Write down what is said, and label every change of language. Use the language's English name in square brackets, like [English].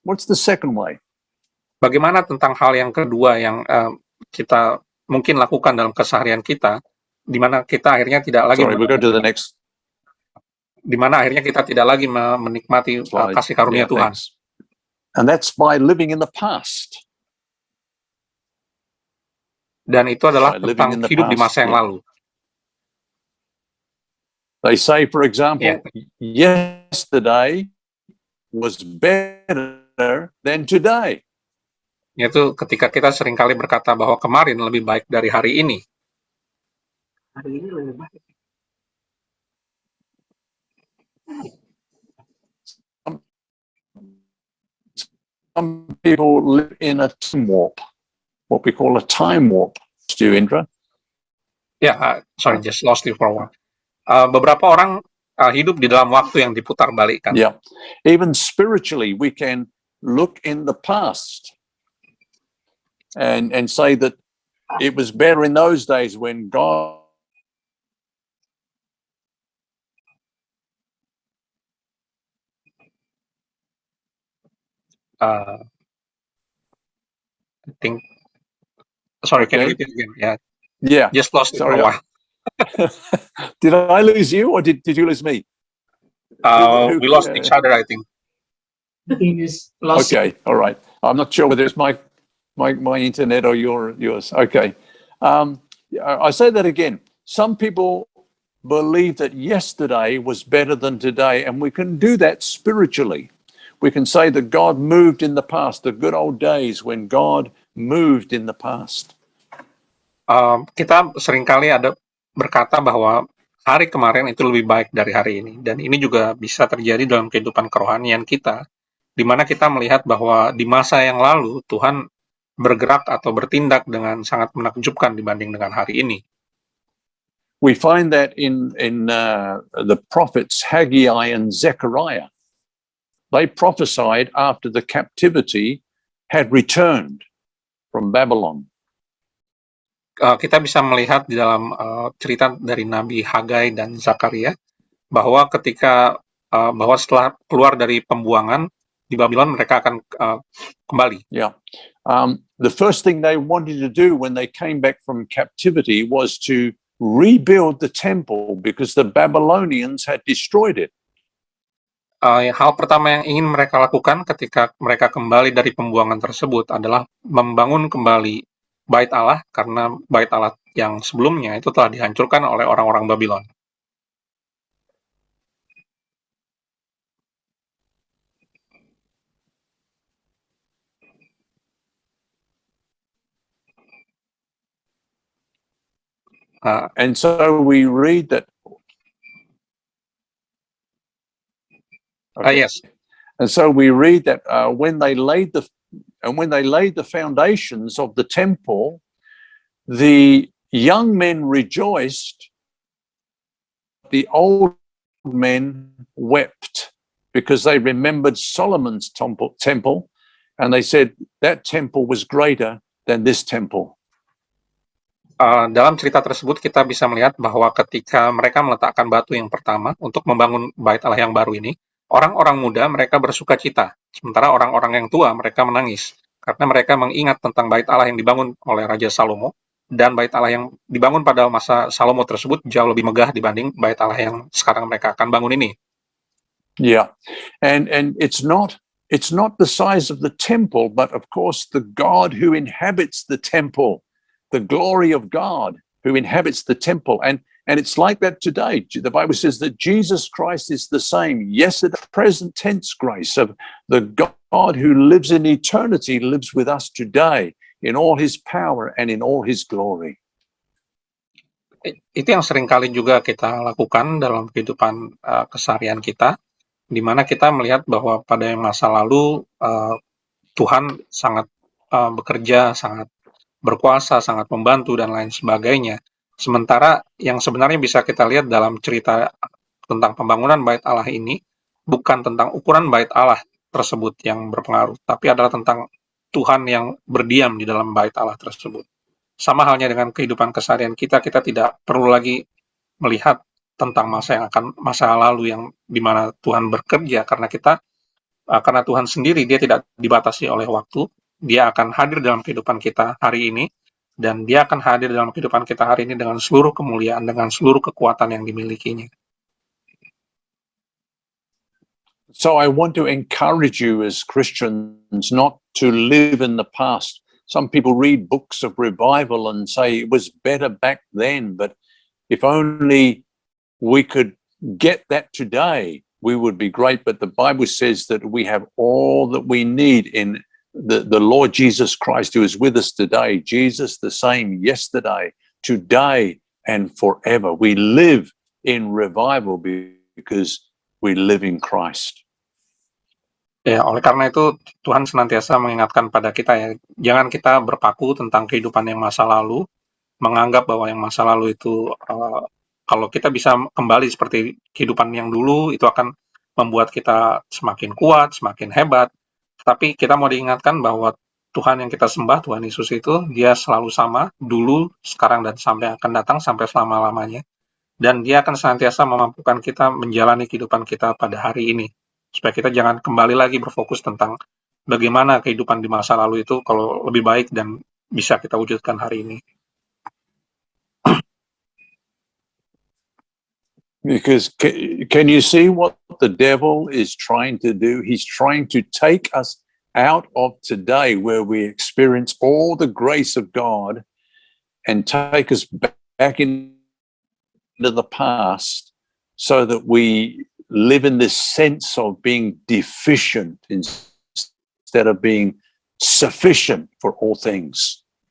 [English] What's the second way? [Indonesian] Bagaimana tentang hal yang kedua yang kita mungkin lakukan dalam keseharian kita, di mana kita akhirnya tidak lagi [English] Sorry, we'll go to the next. [Indonesian] Di mana akhirnya kita tidak lagi menikmati kasih karunia Tuhan. [English] Thanks. And that's by living in the past. [Indonesian] Dan itu adalah tentang hidup di masa yang lalu. [English] They say, for example, yesterday was better than today. [Indonesian] yaitu ketika kita seringkali berkata bahwa kemarin lebih baik dari hari ini. Hari ini lebih baik. [English] Some people live in a time warp, what we call a time warp. Do you, Indra? Ya, sorry, just lost you for a while. [Indonesian] Beberapa orang hidup di dalam waktu yang diputar balikkan. [English] Yeah. Even spiritually, we can look in the past and say that it was better in those days when God I think, sorry, can you Okay. repeat again? Yeah, Yeah. just lost it for a Sorry. while. Did I lose you or did you lose me? We lost each other, I think. I think it's lost. Okay. All right. I'm not sure whether it's my internet or yours. Okay. I say that again. Some people believe that yesterday was better than today, and we can do that spiritually. We can say that God moved in the past, the good old days when God moved in the past. [Indonesian] Kita seringkali ada berkata bahwa hari kemarin itu lebih baik dari hari ini, dan ini juga bisa terjadi dalam kehidupan kerohanian kita, di mana kita melihat bahwa di masa yang lalu Tuhan bergerak atau bertindak dengan sangat menakjubkan dibanding dengan hari ini. [English] We find that in the prophets Haggai and Zechariah. They prophesied after the captivity had returned from Babylon. [Indonesian] Kita bisa melihat di dalam cerita dari Nabi Hagai dan Zakaria bahwa ketika bahwa setelah keluar dari pembuangan di Babylon mereka akan kembali. [English] Yeah. The first thing they wanted to do when they came back from captivity was to rebuild the temple because the Babylonians had destroyed it. [Indonesian] Hal pertama yang ingin mereka lakukan ketika mereka kembali dari pembuangan tersebut adalah membangun kembali Bait Allah, karena Bait Allah yang sebelumnya itu telah dihancurkan oleh orang-orang Babylon. [English] And so we read that. Okay. Yes. And so we read that when they laid the foundations of the temple, the young men rejoiced, the old men wept because they remembered Solomon's temple, and they said that temple was greater than this temple. Dalam cerita tersebut kita bisa melihat bahwa ketika mereka meletakkan batu yang pertama untuk membangun Bait Allah yang baru ini, orang-orang muda mereka bersuka cita, sementara orang-orang yang tua mereka menangis karena mereka mengingat tentang Bait Allah yang dibangun oleh Raja Salomo, dan Bait Allah yang dibangun pada masa Salomo tersebut jauh lebih megah dibanding Bait Allah yang sekarang mereka akan bangun ini. Yeah, and it's not the size of the temple, but of course the God who inhabits the temple, the glory of God who inhabits the temple, and it's like that today. The Bible says that Jesus Christ is the same yesterday, present tense grace of the God who lives in eternity lives with us today in all his power and in all his glory. [Indonesian] Itu yang seringkali juga kita lakukan dalam kehidupan keseharian kita, di mana kita melihat bahwa pada masa lalu Tuhan sangat bekerja, sangat berkuasa, sangat membantu, dan lain sebagainya. Sementara yang sebenarnya bisa kita lihat dalam cerita tentang pembangunan Bait Allah ini, bukan tentang ukuran Bait Allah tersebut yang berpengaruh, tapi adalah tentang Tuhan yang berdiam di dalam Bait Allah tersebut. Sama halnya dengan kehidupan keseharian kita, kita tidak perlu lagi melihat tentang masa lalu yang dimana Tuhan bekerja, karena Tuhan sendiri dia tidak dibatasi oleh waktu. Dia akan hadir dalam kehidupan kita hari ini, dan dia akan hadir dalam kehidupan kita hari ini dengan seluruh kemuliaan, dengan seluruh kekuatan yang dimilikinya. [English] So I want to encourage you as Christians not to live in the past. Some people read books of revival and say it was better back then, but if only we could get that today, we would be great. But the Bible says that we have all that we need in the Lord Jesus Christ, who is with us today, Jesus the same yesterday, today, and forever. We live in revival because we live in Christ. [Indonesian] Ya, oleh karena itu Tuhan senantiasa mengingatkan pada kita ya, jangan kita berpaku tentang kehidupan yang masa lalu, menganggap bahwa yang masa lalu itu kalau kita bisa kembali seperti kehidupan yang dulu itu akan membuat kita semakin kuat, semakin hebat. Tapi kita mau diingatkan bahwa Tuhan yang kita sembah, Tuhan Yesus itu, dia selalu sama, dulu, sekarang, dan sampai akan datang sampai selama-lamanya. Dan dia akan senantiasa memampukan kita menjalani kehidupan kita pada hari ini. Supaya kita jangan kembali lagi berfokus tentang bagaimana kehidupan di masa lalu itu kalau lebih baik dan bisa kita wujudkan hari ini. [English] Because can you see what the devil is trying to do? He's trying to take us out of today where we experience all the grace of God and take us back into the past so that we live in this sense of being deficient instead of being sufficient for all things.